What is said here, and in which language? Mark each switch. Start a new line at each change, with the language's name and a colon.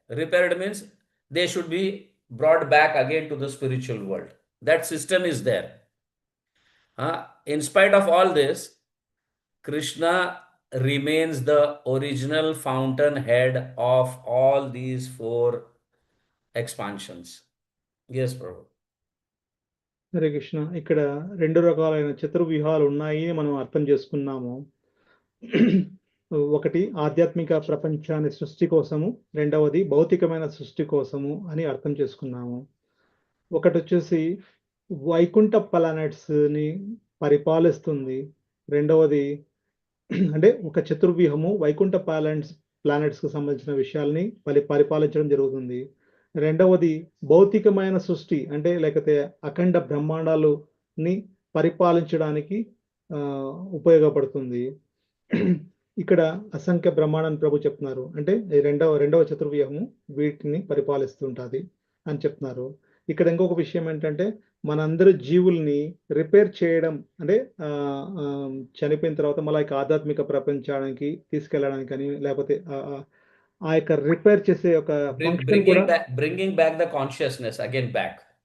English: Repaired means they should be brought back again to the spiritual world. That system is there. In spite of all this, Krishna remains the original fountainhead of all these four expansions. Yes, Prabhu.
Telugu: Hare Krishna. ఇక్కడ 2 రకాలైన చతుర్వ్యూహాలు ఉన్నాయి మనం అర్థం చేసుకున్నాము. ఒకటి ఆధ్యాత్మిక ప్రపంచాన్ని సృష్టి కోసము, రెండవది భౌతికమైన సృష్టి కోసము అని అర్థం చేసుకున్నాము. ఒకటి వచ్చేసి వైకుంఠ ప్లానెట్స్ని పరిపాలిస్తుంది. రెండవది అంటే ఒక చతుర్వ్యూహము వైకుంఠ ప్లానెట్స్కి సంబంధించిన విషయాల్ని పరిపాలించడం జరుగుతుంది. రెండవది భౌతికమైన సృష్టి, అంటే లేకపోతే అఖండ బ్రహ్మాండాలని పరిపాలించడానికి ఉపయోగపడుతుంది. ఇక్కడ అసంఖ్య బ్రహ్మాండాన్ని ప్రభు చెప్తున్నారు. అంటే రెండవ చతుర్వ్యూహము వీటిని పరిపాలిస్తుంటుంది అని చెప్తున్నారు. ఇక్కడ ఇంకొక విషయం ఏంటంటే మనందరి జీవుల్ని రిపేర్ చేయడం, అంటే చనిపోయిన తర్వాత మళ్ళీ ఆధ్యాత్మిక ప్రపంచానికి తీసుకెళ్ళడానికి కానీ, లేకపోతే ఆ యొక్క రిపేర్ చేసే ఒక ఫంక్షన్ కూడా,
English: bringing back the consciousness again back.